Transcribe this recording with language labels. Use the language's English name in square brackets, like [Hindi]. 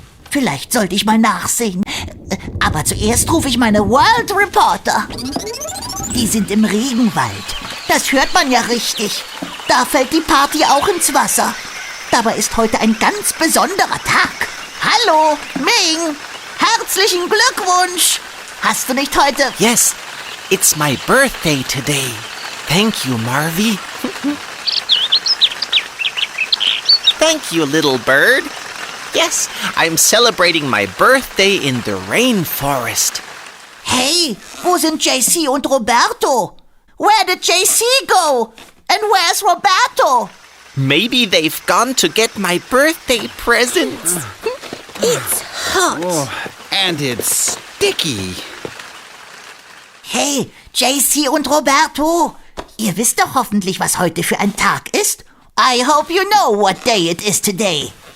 [German] Vielleicht sollte ich mal nachsehen. Aber zuerst rufe ich meine World Reporter. Die sind im Regenwald. Das hört man ja richtig. Da fällt die Party auch ins Wasser. Dabei ist heute ein ganz besonderer Tag. Hallo, Ming. Herzlichen Glückwunsch. Hast du nicht heute... [English] Yes, it's my birthday today. Thank you, Marvi. Thank you, little bird. Yes, I'm celebrating my birthday in the rainforest. [German] Hey, wo sind JC und Roberto? [English] Where did JC go? And where's Roberto? Maybe they've gone to get my birthday presents. It's hot. Oh, and it's sticky. [German] Hey, JC und Roberto. Ihr wisst doch hoffentlich, was heute für ein Tag ist. [English] I hope you know what day it is today.